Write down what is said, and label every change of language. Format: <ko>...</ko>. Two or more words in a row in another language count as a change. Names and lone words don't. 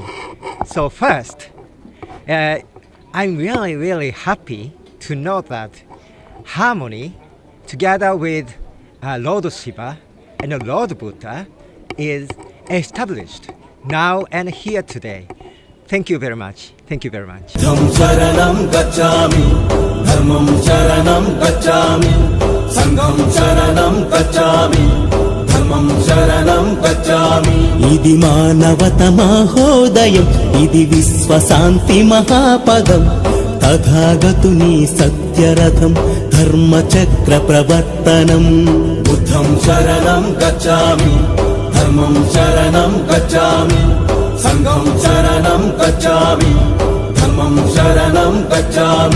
<en>So first, I'm really, really happy to know that harmony together with Lord Shiva and Lord Buddha is established now and here today. Thank you very much. Thank you very much.</en> <pi>Dham sharanam gacchami, dharmam sharanam gacchami, sangham sharanam gacchami, dharmam sharanam gacchami.</pi> <te>ఇది మానవత మహోదయం, ఇది విశ్వశాంతి మహాపదం, తథాగతుని సత్యరథం, ధర్మచక్ర ప్రవర్తనం.</te> <pi>బుద్ధం శరణం గచ్ఛామి, ధర్మం శరణం గచ్ఛామి, సంఘం శరణం గచ్ఛామి, ధర్మం శరణం గచ్ఛామి.</pi>